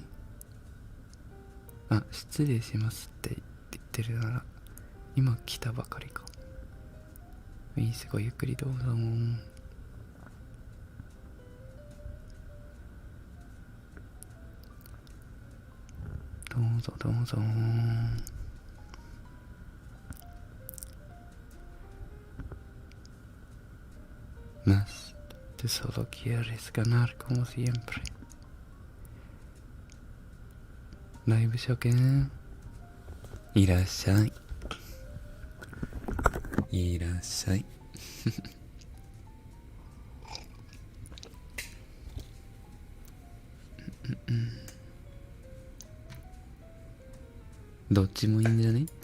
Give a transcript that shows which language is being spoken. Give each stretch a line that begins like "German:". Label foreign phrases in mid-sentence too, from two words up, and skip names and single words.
Japanese: あ、失礼しますって言ってるなら今来たばかりか。いいっす、ごゆっくりどうぞ。どうぞどうぞ。
Spanish: Mas tú solo quieres ganar como siempre.
Japanese: ライブ初見、いらっしゃい。いらっしゃい。どっちもいいんじゃね？